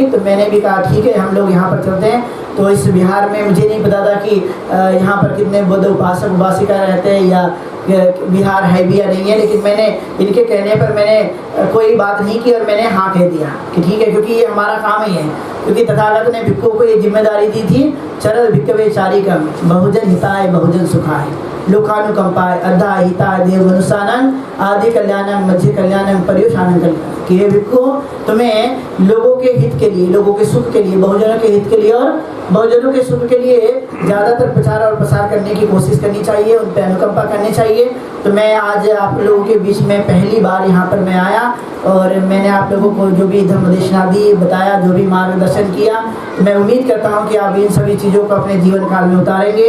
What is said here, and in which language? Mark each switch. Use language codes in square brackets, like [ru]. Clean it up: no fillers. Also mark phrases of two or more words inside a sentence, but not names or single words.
[hi] तो मैंने भी कहा ठीक है हम लोग यहाँ पर चलते हैं। तो इस बिहार में मुझे नहीं पता था कि यहाँ पर कितने बुद्ध उपासक उपासिका रहते हैं या बिहार है भी या नहीं है। लेकिन मैंने इनके कहने पर मैंने कोई बात नहीं की और मैंने हाँ कह दिया कि ठीक है, क्योंकि ये हमारा काम ही है। क्योंकि तथागत ने भिक्षुओं को ये जिम्मेदारी दी थी, [pi] चरल भिक्षवे चारिकम बहुजन हिताय बहुजन सुखाय लोकानुकंपाय अद्धा हिताय देव मनुष्यानंद आदि कल्याणम मध्य कल्याणम पर्युषानम कल्याण। [hi] कि ये भिक्षु तुम्हें लोगों के हित के लिए, लोगों के सुख के लिए, बहुजनों के हित के लिए और बहुजनों के सुख के लिए ज़्यादातर प्रचार और प्रसार करने की कोशिश करनी चाहिए, उन पर अनुकंपा करनी चाहिए। तो मैं आज आप लोगों के बीच में पहली बार यहाँ पर मैं आया और मैंने आप लोगों को जो भी धम्मदेशना दी, बताया, जो भी मार्गदर्शन किया, तो मैं उम्मीद करता हूँ कि आप इन सभी चीज़ों को अपने जीवन काल में उतारेंगे।